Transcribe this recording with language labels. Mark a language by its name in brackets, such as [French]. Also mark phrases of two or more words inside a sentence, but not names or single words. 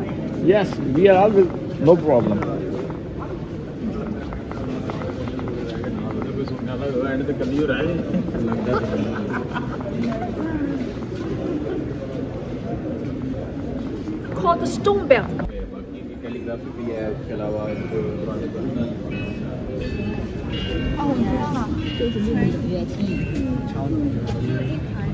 [English] Yes, we are always No problem. Called the stone bell. [Hindi] कैलीग्राफी भी है, उसके अलावा जो पुराने पुराने [Chinese] 哦，我知道了。敲的。